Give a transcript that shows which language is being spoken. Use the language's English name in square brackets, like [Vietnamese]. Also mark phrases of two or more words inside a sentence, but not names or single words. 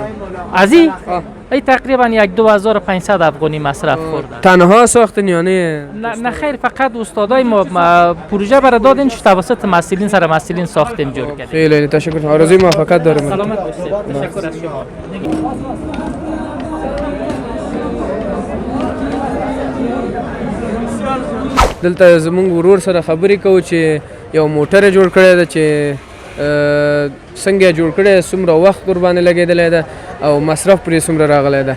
[Persian] از این تقریبا 2500 افغانی مصرف خورده. تنها ساختن یا نه؟ نه خیر، فقط استادای ما پروژه برای دادن توسط مسئولین ساختیم جور کردیم. خیلی تشکر، آرزوی موفقیت دارم. سلامت باشید. تشکر از شما. [Pashto] دلته زمونږ ورور سره خبرې کوو چې یو موټر جوړ کړی ده چې څنګه جوړ کړی، څومره وخت ورباندې لګېدلی ده او مصرف پرې څومره راغلی ده.